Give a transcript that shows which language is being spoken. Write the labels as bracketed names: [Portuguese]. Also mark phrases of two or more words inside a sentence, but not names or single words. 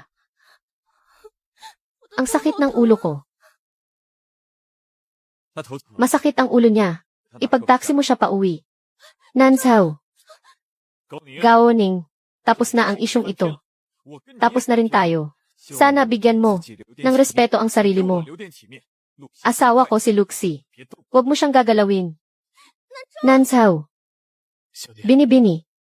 [Filipino] Ang sakit ng ulo ko. [Chinese] 他头疼， [Filipino] Masakit ang ulo niya. [Chinese] 他打 [Filipino] Ipagtaksi mo siya pa uwi. [Chinese] Nansao, 高宁， [Filipino] Gaoning, tapos na ang isyong ito. [Chinese] 我跟你 [Filipino] Tapos na rin tayo. [Chinese] 希望 [Filipino] Sana bigyan mo [Chinese] 自己留点 [Filipino] ng [Chinese] 体面 [Filipino] respeto ang sarili [Chinese] 给我 [Filipino] mo. [Chinese] 留点体面。陆西 [Filipino] Asawa ko si Luxi. [Chinese] 别动， [Filipino] Huwag mo siyang gagalawin. [Chinese] Nansao, 小蝶， [Filipino] Binibini.